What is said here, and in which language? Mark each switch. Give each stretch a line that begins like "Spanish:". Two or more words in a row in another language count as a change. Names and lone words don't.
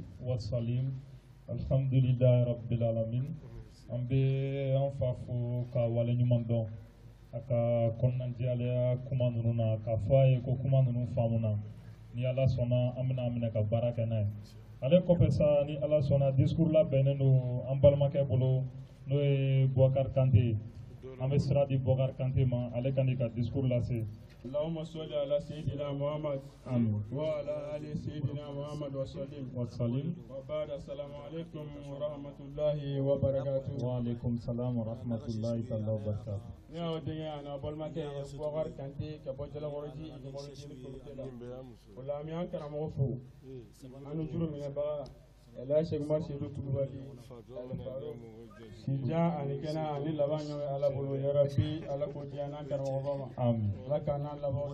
Arabic: وسلم الحمد لله رب العالمين
Bambara: an bɛ an fa fo ka wale ɲuman dɔn a ka kɔnɔnajɛlenya kuma ninnu na k'a fɔ a ye ko kuma ninnu faamuna ni ala sɔnna an bɛna minɛ ka baara kɛ n'a ye ale kɔfɛ sa ni ala sɔnna discours labɛnnen don an balimakɛ bolo n'o ye Boubacar Kante an bɛ sira di Boubacar Kante ma ale ka n'i ka discours lase.
Arabic: اللهم صل على سيدنا محمد وعلى آل سيدنا محمد وسلم وبعد السلام عليكم ورحمة الله وبركاته. وعليكم السلام ورحمة الله وبركاته.
Bambara: ni aw denkɛ ani balimakɛ Boubacar Kante ka bɔ Jalakɔrɔji Ikɔrɔji Komite la o la an bɛ an karamɔgɔ fo an ni juru minɛbaga Elhaj Cheikh Umar Seydou Kulubali Sinjan ani kɛnɛ ani laban ɲɔgɔn ala bolo yarabi ala k'o di an n'an karamɔgɔba ma ala k'an n'an laban